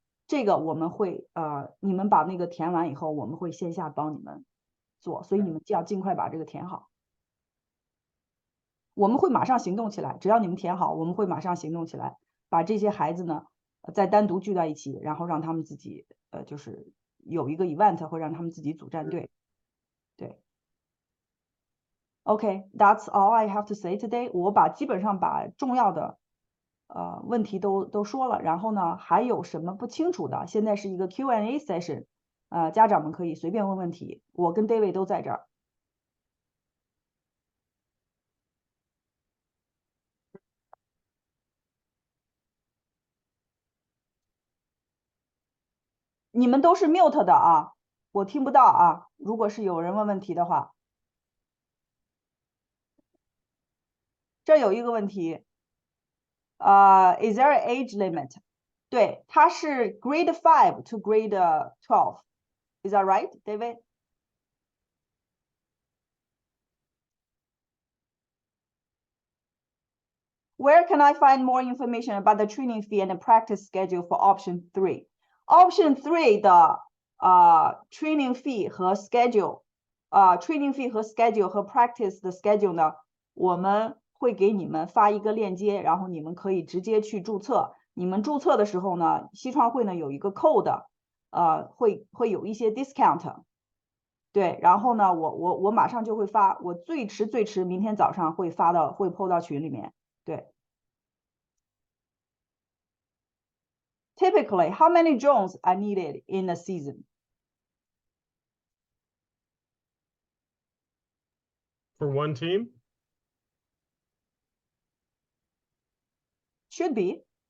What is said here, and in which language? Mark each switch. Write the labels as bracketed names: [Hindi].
[Chinese] 这个我们会你们把那个填完以后，我们会线下帮你们做，所以你们就要尽快把这个填好。我们会马上行动起来，只要你们填好，我们会马上行动起来，把这些孩子呢再单独聚在一起，然后让他们自己就是有一个 event 会让他们自己组战队。对。 [English] Okay, that's all I have to say today. [Chinese] 我基本上把重要的问题都说了，然后呢，还有什么不清楚的？现在是一个 Q&A session，家长们可以随便问问题，我跟 David 都在这儿。你们都是 mute 的啊，我听不到啊。如果是有人问问题的话，这有一个问题， [English] is there an age limit？ [Chinese] 对，它是 grade 5 to grade 12。 [English] Is that right, David? Where can I find more information about the training fee and the practice schedule for option 3? [Chinese] Option 3的training fee 和 schedule training fee 和 schedule 和 practice 的 schedule 呢，我们会给你们发一个链接，然后你们可以直接去注册。你们注册的时候呢，西创会呢有一个 code，会有一些 discount。对，然后呢，我马上就会发，我最迟明天早上会PO 到群里面。对。 [English] Typically, how many drones are needed in a season? For one team? Should be.